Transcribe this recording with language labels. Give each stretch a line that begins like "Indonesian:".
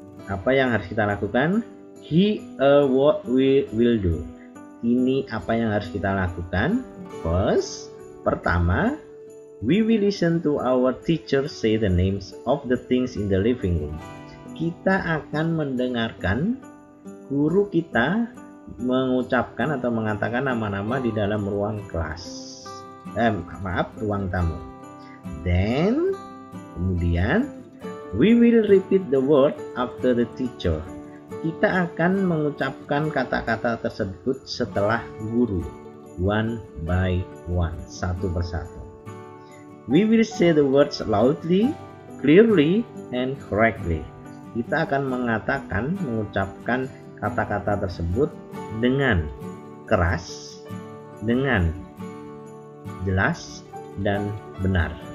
Indonesian: Apa yang harus kita lakukan?
English: Here what we will do.
Indonesian: Ini apa yang harus kita lakukan?
English: First,
Indonesian: pertama,
English: we will listen to our teacher say the names of the things in the living room.
Indonesian: Kita akan mendengarkan guru kita mengucapkan atau mengatakan nama-nama di dalam ruang kelas. Ruang tamu.
English: Then,
Indonesian: kemudian,
English: we will repeat the word after the teacher.
Indonesian: Kita akan mengucapkan kata-kata tersebut setelah guru,
English: one by one,
Indonesian: satu persatu.
English: We will say the words loudly, clearly, and correctly.
Indonesian: Kita akan mengucapkan kata-kata tersebut dengan keras, dengan jelas, dan benar.